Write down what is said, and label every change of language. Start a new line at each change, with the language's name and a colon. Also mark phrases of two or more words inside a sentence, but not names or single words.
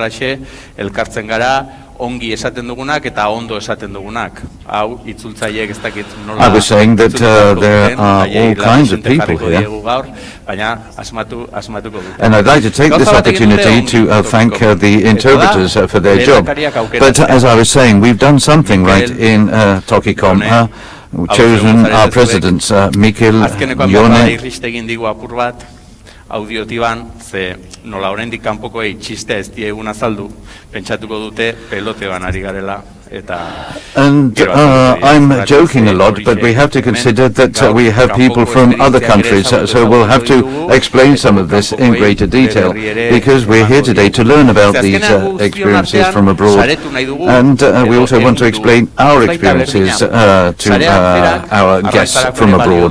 English: I was saying that there are all kinds of people here. And I'd like to take this opportunity to thank the interpreters for their job. But as I was saying, we've done something right in TOKIKOM. We've chosen our presidents, Mikel, Jone,
Basque: audiotiban, ze nola oraindik kanpokoei txiste ez diegun azaldu, pentsatuko dute pelotean ari garela
English: And I'm joking a lot, but we have to consider that we have people from other countries, so we'll have to explain some of this in greater detail, because we're here today to learn about these experiences from abroad, and we also want to explain our experiences to our guests from abroad.